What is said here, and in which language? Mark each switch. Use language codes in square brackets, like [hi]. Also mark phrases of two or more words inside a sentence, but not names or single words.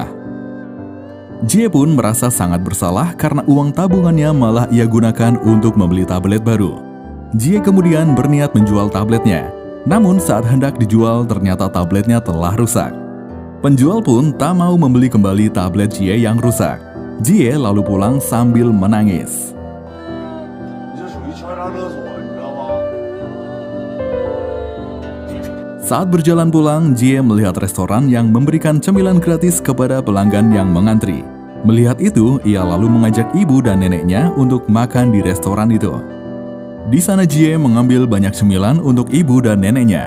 [id] Jie pun merasa sangat bersalah karena uang tabungannya malah ia gunakan untuk membeli tablet baru. Jie kemudian berniat menjual tabletnya. Namun saat hendak dijual ternyata tabletnya telah rusak. Penjual pun tak mau membeli kembali tablet Jie yang rusak. Jie lalu pulang sambil menangis. [zh] 你这属于敲诈勒索，你知道吗？ [id] Saat berjalan pulang, Jie melihat restoran yang memberikan cemilan gratis kepada pelanggan yang mengantri. Melihat itu, ia lalu mengajak ibu dan neneknya untuk makan di restoran itu. Di sana Jie mengambil banyak cemilan untuk ibu dan neneknya.